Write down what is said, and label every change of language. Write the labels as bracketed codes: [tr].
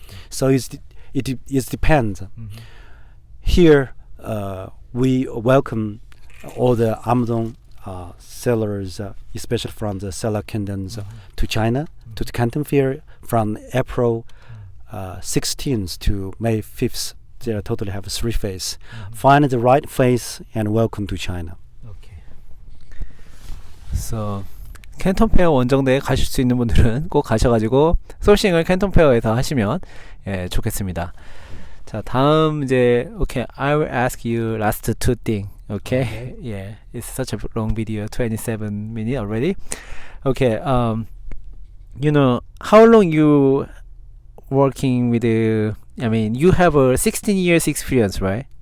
[en] So it depends. Here we welcome all the Amazon sellers, especially from the seller kingdoms, to China, to the Kentonpeor from April 16th to May 5th. They totally have 3 phases. Find the right phase and welcome to China. Okay. [ko] So 켄톤페어 원정대에 가실 수 있는 분들은 꼭 가셔가지고 소싱을 켄톤페어에서 하시면 좋겠습니다. 자, 다음 이제 [en] okay, I will ask you last 2 things. Okay? Yeah, it's such a long video, 27 minutes already. Okay, you know how long you working with I mean, you have a 16 years experience, right?